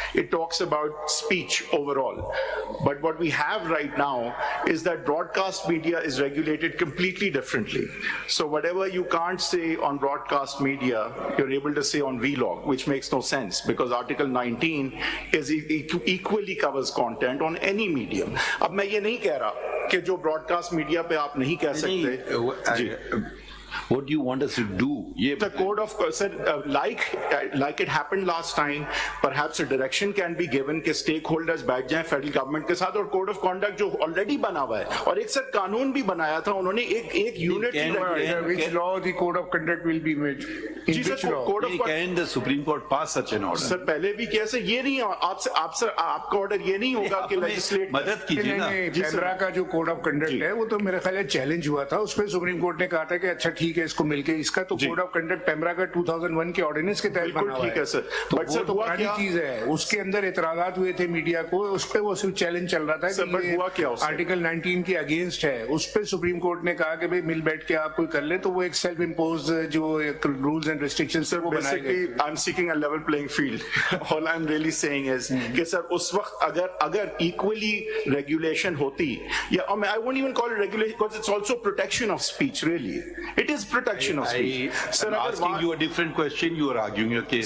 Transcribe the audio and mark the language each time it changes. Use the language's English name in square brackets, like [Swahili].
[English] It talks about speech overall. But what we have right now is that broadcast media is regulated completely differently. So whatever you can't say on broadcast media, you're able to say on vlog, which makes no sense because Article 19 is equally covers content on any medium. [Hindi] अब मैं ये नहीं कह रहा कि जो broadcast media पे आप नहीं कह सकते। [English] What do you want us to do? [Hindi] The code of like it happened last time, perhaps a direction can be given कि stakeholders बैठ जाएं federal government के साथ और code of conduct जो already बना हुआ है और एक सर कानून भी बनाया था उन्होंने, एक unit [English] which law the code of conduct will be made? [Hindi] Ji sir, code of [English] can the Supreme Court pass such an order? [Hindi] Sir पहले भी कैसे ये नहीं, आपका ऑर्डर ये नहीं होगा कि लेजिस्लेट मदद कीजिए ना। पेमरा का जो कोड ऑफ कंडक्ट है वो तो मेरे ख्याल है चैलेंज हुआ था, उस पर सुप्रीम कोर्ट ने कहा था कि अच्छा ठीक है इसको मिलके, इसका तो कोड ऑफ कंडक्ट पेमरा का 2001 के ऑर्डिनेंस के तहत बना हुआ है। ठीक है सर, बट सर तो पुरानी चीज है, उसके अंदर इतराजात हुए थे मीडिया को, उस पर वो सिर्फ चैलेंज चल रहा था कि हुआ क्या आर्टिकल 19 के अगेंस्ट है। उस पर सुप्रीम कोर्ट ने कहा कि भाई मिल बैठ के आप कोई कर ले, तो वो एक सेल्फ इम्पोज जो रूल्स एंड रिस्ट्रिक्शंस वो बनाए गए। [English] I'm seeking a level playing field. All I'm really saying is [Hindi] कि सर उस वक्त अगर [English] equally regulation होती, या I won't even call it regulation because it's also protection of speech. Really, it is protection of speech. Sir, I'm asking you a different question. You are arguing your case.